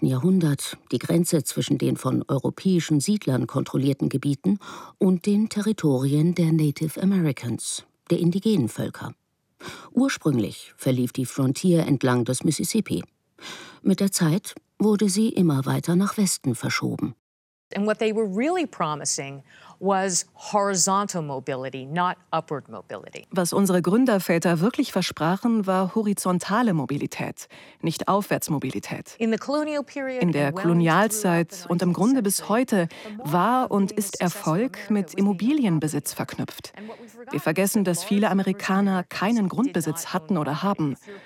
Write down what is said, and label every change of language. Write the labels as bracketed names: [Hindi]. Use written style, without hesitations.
[German] Jahrhundert die Grenze zwischen den von europäischen Siedlern kontrollierten Gebieten und den Territorien der Native Americans, der indigenen Völker. Ursprünglich verlief die Frontier entlang des Mississippi. Mit der Zeit wurde sie immer weiter nach Westen verschoben. [English] And what they were really promising was horizontal mobility, not upward mobility. [German] Was unsere Gründerväter wirklich versprachen, war horizontale Mobilität, nicht Aufwärtsmobilität. In der Kolonialzeit und im Grunde bis heute war und ist Erfolg mit Immobilienbesitz verknüpft. Wir vergessen, dass viele Amerikaner keinen Grundbesitz hatten oder haben.